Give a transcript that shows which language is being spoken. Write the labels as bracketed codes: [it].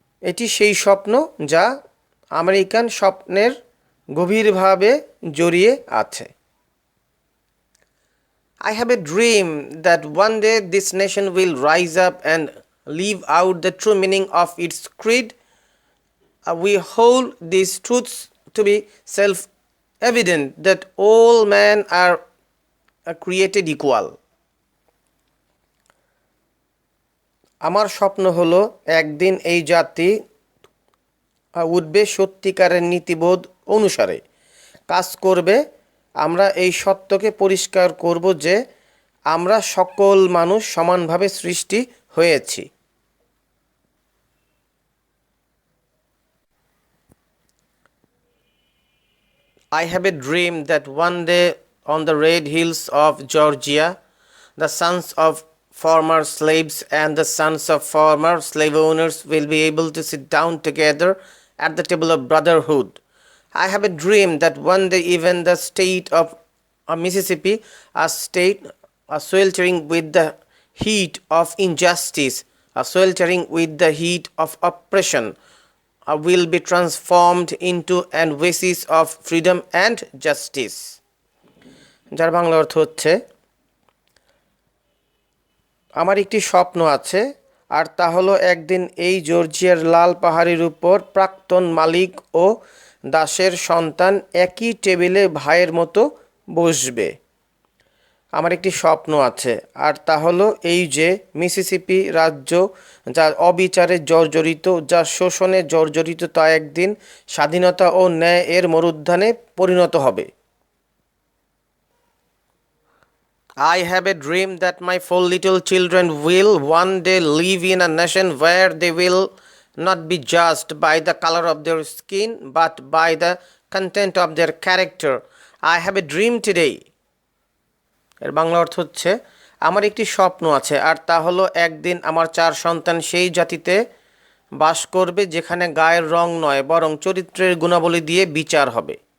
[bn] এটি সেই স্বপ্ন যা আমেরিকান স্বপ্নের গভীরভাবে জড়িয়ে আছে। [en] I have a dream that one day this nation will rise up and live out the true meaning of its creed. We hold these truths to be self-evident, that all men are created equal. [bn] আমার স্বপ্ন হলো একদিন এই জাতি উঠবে সত্যিকারের নীতিবোধ অনুসারে কাজ করবে। আমরা এই সত্যকে পরিষ্কার করব যে আমরা সকল মানুষ সমানভাবে সৃষ্টি হয়েছি। [en] I have a dream that one day on the red hills of Georgia, the sons of former slaves and the sons of former slave owners will be able to sit down together at the table of brotherhood. I have a dream that one day even the state of Mississippi, a state sweltering with the heat of injustice, sweltering with the heat of oppression, will be transformed into an oasis of freedom and justice. [bn] যার বাংলা অর্থ হচ্ছে, আমার একটি স্বপ্ন আছে, আর তা হলো একদিন এই জর্জিয়ার লাল পাহাড়ের উপর প্রাক্তন মালিক ও দাসের সন্তান একই টেবিলে ভাইয়ের মতো বসবে। আমার একটি স্বপ্ন আছে, আর তা হলো এই যে মিসিসিপি রাজ্য যা অবিচারে জর্জরিত, যা শোষণে জর্জরিত, তা একদিন স্বাধীনতা ও ন্যায় এর মরুদ্যানে পরিণত হবে। [en] I have a dream that my 4 little children will one day live in a nation where they will not be judged by the color of their skin but by the content of their character. I have a dream today. [bn] এর বাংলা অর্থ হচ্ছে, আমার একটি স্বপ্ন আছে, আর তা হলো একদিন আমার 4 সন্তান সেই জাতিতে বাস করবে যেখানে গায়ের রং নয় বরং চরিত্রের গুণাবলী দিয়ে বিচার হবে।